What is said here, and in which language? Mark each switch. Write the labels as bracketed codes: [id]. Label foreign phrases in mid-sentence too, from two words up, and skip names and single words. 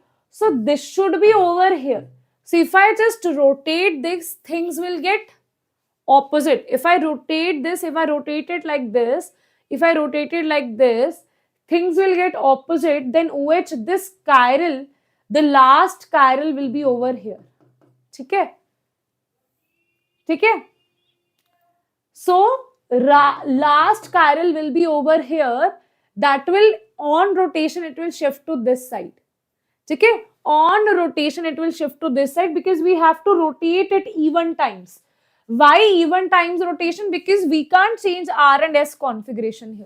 [en] So this should be over here. So if I just rotate this, things will get opposite. If I rotate this, if I rotate it like this, if I rotate it like this, things will get opposite. Then OH, this chiral, the last chiral will be over here. [hi] ठीक है? ठीक है? [en] So last chiral will be over here. That will, on rotation, it will shift to this side. Okay? On rotation, it will shift to this side because we have to rotate it even times. Why even times rotation? Because we can't change R and S configuration here.